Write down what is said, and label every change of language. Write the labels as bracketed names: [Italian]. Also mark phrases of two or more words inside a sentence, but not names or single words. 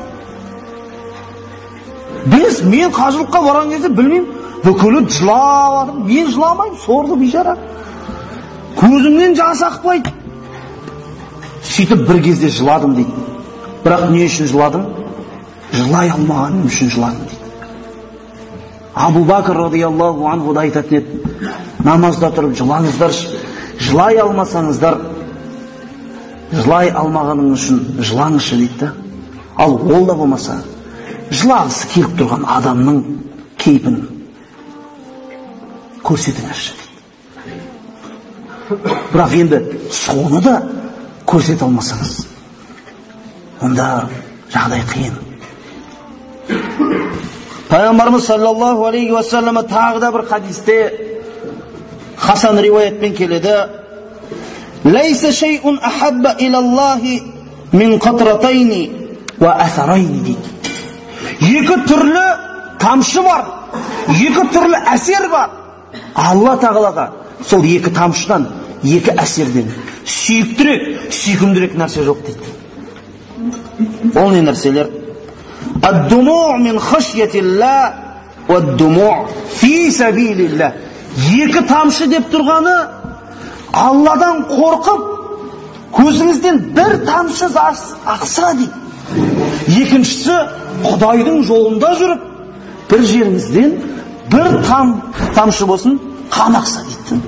[Kazakh] Мен қажылыққа барған кезде білмеймін, бүкілі жыладым. Мен жыламаймын, сорлы бейшара. Көзімнен жас ақпайды. Сөйтіп бір кезде жыладым дейді. Бірақ не үшін жыладым? Жылай алмағаным үшін жыладым дейді. Абу Бакр [Arabic] رضي الله عنه [Kazakh] да айтатын еді, намазда тұрып жылаңыздаршы, жылай алмасаңыздар, жылай алмағаның үшін жылаңызшы дейді. Ал ол да болмаса, жылағысы келіп тұрған адамның кейпін көрсетіңізші дейді. Бірақ енді соны да көрсете алмасаңыз, онда жағдай қиын. Пайғамбарымыз [Arabic] صلى الله عليه وسلم [Kazakh] тағы да бір хадисте Хасан риуаятпен келеді. [Arabic] ليس شيء أحب إلى الله من قطرتين وأثرين дейді. [Kazakh] Екі түрлі тамшы бар, екі түрлі әсер бар. Алла тағалаға сол екі тамшыдан, екі әсерден сүйіктірек, сүйкімдірек нәрсе жоқ дейді. Ол не нәрселер? [Arabic] الدموع من خشية الله والدموع في سبيل الله. [Kazakh] Екі тамшы деп тұрғаны Алладан қорқып, көзіңізден бір тамшы жас ақса дейді. Екіншісі, Құдайдың жолында жүріп, бір жеріңізден бір тамшы болсын қан ақса дейді.